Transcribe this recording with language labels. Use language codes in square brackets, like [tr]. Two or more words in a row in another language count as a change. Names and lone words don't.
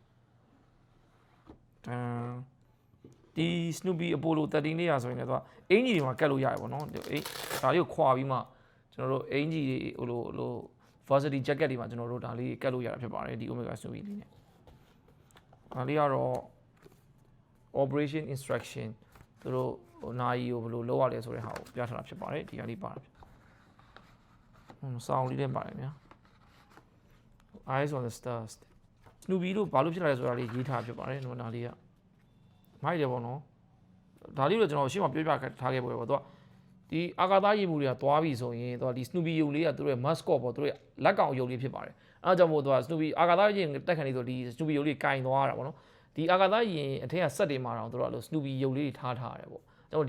[my] ဒီ Snoopy Apollo 13လေးရဆိုရင်လည်းသူကအင်ဂျီတွေမှာကတ်လို့ရတယ်ပေါ့နော်ဒါလေးကိုခွာပြီးမှကျွန်တော်တို့အင်ဂျီတွေဟိုလို [en] varsity jacket [my] တွေမှာကျွန်တော်တို့ဒါလေးကတ်လို့ရတာဖြစ်ပါတယ်ဒီ Omega Snoopy လေးနဲ့ဒါလေးကတော့ [en] operation instruction [my] သူတို့ဟိုနာရီကိုဘယ်လိုလုပ်ရလဲဆိုတဲ့ဟာကိုပြထားတာဖြစ်ပါတယ်ဒီဟာလေးပါတယ် စောင်းလေးလည်းပါတယ်ဗျာ [en] eyes on the stars [my] Snoopy တို့ဘာလို့ဖြစ်လာလဲဆိုတာလေးရေးထားဖြစ်ပါတယ်နော်ဒါလေးကမိုက်တယ်ပေါ့နော်ဒါလေးတော့ကျွန်တော်ရှင်းမပြောပြထားခဲ့ပွဲပေါ့သူကဒီအာကာသယာဉ်မှုတွေကသွားပြီဆိုရင်သူကဒီ Snoopy ရုပ်လေးကသူတို့ရဲ့ mascot ပေါ့သူတို့ရဲ့လက်ကောင် ရုပ်လေးဖြစ်ပါတယ်အဲဒါကြောင့်မို့သူက Snoopy အာကာသယာဉ်တက်ခံနေဆိုဒီ Snoopy ရုပ်လေးကင်သွားတာပေါ့နော်ဒီအာကာသယာဉ်အထက်ကစက်တွေမှာတော့သူတို့ကလို့ Snoopy ရုပ်လေးတွေထားရတယ်ပေါ့ကျွန်တော်ဒီ